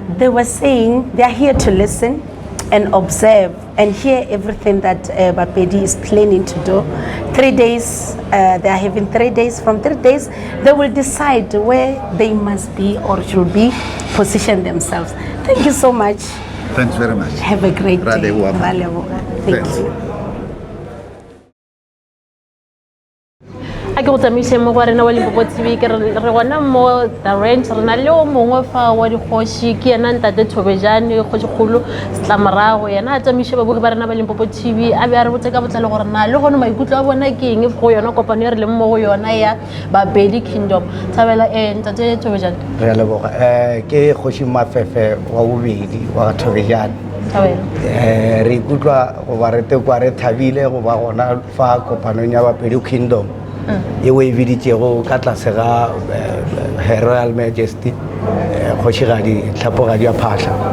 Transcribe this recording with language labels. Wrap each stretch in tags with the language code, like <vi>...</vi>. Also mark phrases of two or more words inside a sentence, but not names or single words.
<en>They were saying they are here to listen and observe and hear everything that Bapedi is planning to do. 3 days, they are having 3 days. From 3 days, they will decide where they must be or should be, position themselves. Thank you so much. Thanks very much. Have a great day. Thank you.</en> <nso>a ke go tsamaise mo go rena wa Limpopo TV ke re gona mo</nso> <en>the range</en> <nso>re na le o mongwe fa wa dikgoši ke yena ntate Thobejane kgošikgolo Setlamorago yena a tsamaise babogi ba rena ba Limpopo TV a be a re botse ka botlalo gore na le gone maikutlo a bona ke eng go yona kopano e re leng mo go yona ya Bapedi Kingdom. Thabela ntate Thobejane re a leboga ke kgoši Mafefe wa bobedi wa Thobejane re ikutlwa go ba re tekwa re thabile go ba gona fa kopanong ya Bapedi Kingdom e o e biditšego ka tlase ga</nso> <en>Her Royal Majesty</en> <nso>kgošigadi Tlhapogadi ya Phahla</nso>